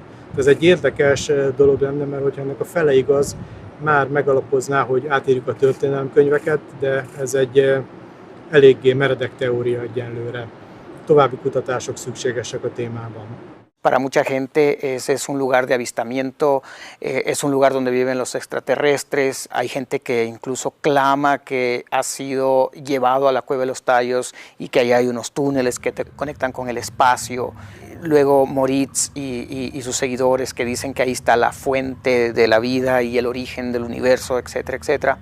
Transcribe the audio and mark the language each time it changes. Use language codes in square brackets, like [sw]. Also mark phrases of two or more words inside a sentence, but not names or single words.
[hu] Ez egy érdekes dolog lenne, mert hogyha ennek a fele igaz, már megalapozná, hogy átírjuk a történelemkönyveket, de ez egy eléggé meredek teória egyenlőre. További kutatások szükségesek a témában. [es] Para mucha gente ese es un lugar de avistamiento, es un lugar donde viven los extraterrestres. Hay gente que incluso clama que ha sido llevado a la Cueva de los Tallos y que ahí hay unos túneles que te conectan con el espacio. Luego Moricz y sus seguidores que dicen que ahí está la fuente de la vida y el origen del universo, etcétera, etcétera.